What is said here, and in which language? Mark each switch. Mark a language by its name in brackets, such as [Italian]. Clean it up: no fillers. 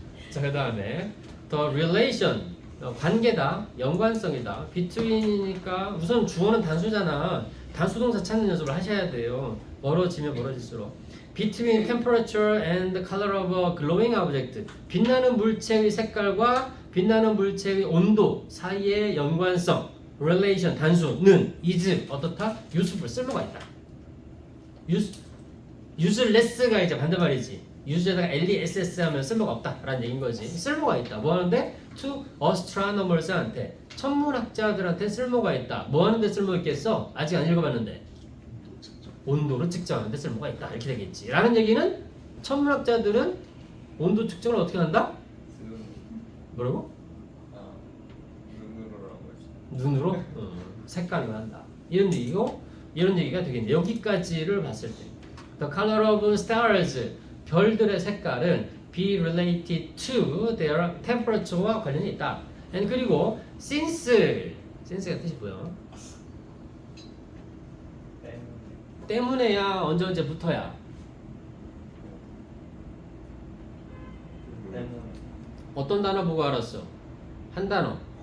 [Korean] 자 그 다음에 the relation 관계다, 연관성이다. between이니까 우선 주어는 단수잖아. 단수 동사 찾는 연습을 하셔야 돼요. 멀어지면 멀어질수록. [English] between temperature and the color of a glowing object. [Korean] 빛나는 물체의 색깔과 빛나는 물체의 온도 사이의 연관성. relation 단수는 is 어떻다? useful 쓸모가 있다. useless가 이제 반대말이지. use에다가 less 하면 쓸모가 없다라는 얘기인 거지. 쓸모가 있다. 뭐 하는데? to astronomers한테 천문학자들한테 쓸모가 있다. 뭐 하는데 쓸모 있겠어? 아직 안 읽어봤는데. 온도를 측정하는데 쓸모가 있다. 이렇게 되겠지. 라는 얘기는 천문학자들은 온도 측정을 어떻게 한다? 뭐라고? 눈으로라고 했어. 눈으로? 색깔로 한다. 이런 얘기고 이런 얘기가 되겠네. 여기까지를 봤을 때 [English] The color of stars [Korean] 별들의 색깔은 [English] be related to their temperature와 [Korean] 관련이 있다. And 그리고 since가 뜻이 뭐야? 때문에야 언제부터야? 때문에. 어떤 단어 보고 알았어? 한 단어.